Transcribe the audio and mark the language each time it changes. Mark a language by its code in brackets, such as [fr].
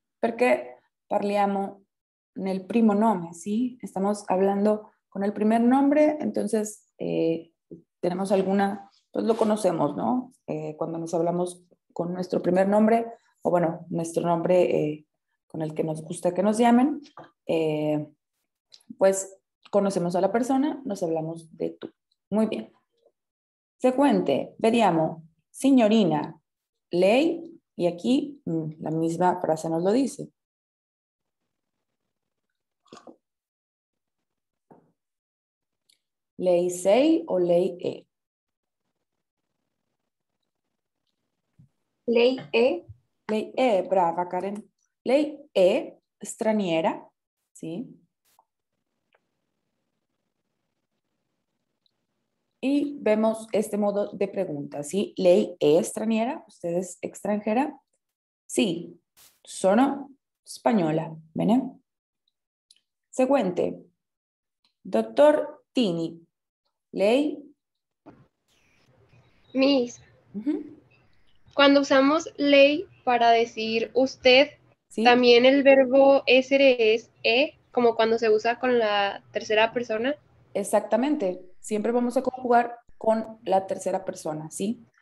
[it] Perché parliamo nel primo nome, ¿sí? [es] Estamos hablando con el primer nombre, entonces tenemos alguna, pues lo conocemos, ¿no? Cuando nos hablamos con nuestro primer nombre, o bueno, nuestro nombre con el que nos gusta que nos llamen, pues conocemos a la persona, nos hablamos de tú. Muy bien. [it] Seguente, vediamo, signorina, lei, [es] y aquí la misma frase nos lo dice. [it] Lei sei o lei è? Lei è. Lei è, brava Karen. Lei è straniera, ¿sí? [es] Y vemos este modo de pregunta, ¿sí? [it] Lei è straniera, [es] ¿usted es extranjera? [it] Sí, sono spagnola, ¿bene? Seguente, doctor Tini, lei. Miss. Ujú, [es] Cuando usamos ley para decir usted, ¿sí? también el verbo essere es e, como cuando se usa con la tercera persona. Exactamente. Siempre vamos a conjugar con la tercera persona, ¿sí?